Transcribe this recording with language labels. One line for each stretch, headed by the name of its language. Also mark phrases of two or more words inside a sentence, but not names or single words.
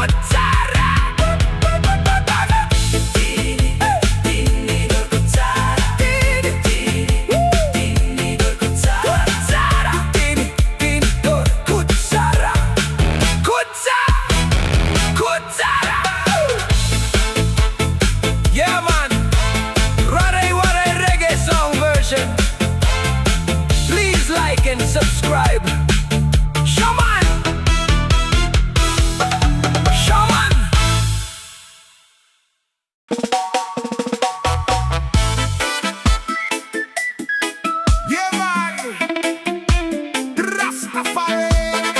Waray: Tinidor kutsara, tinidor kutsara, tinidor kutsara, kutsara.
English: Yeah man, Waray waray reggae song version. Please like and subscribe. Shaman, shaman. Yeah man, Rastafari.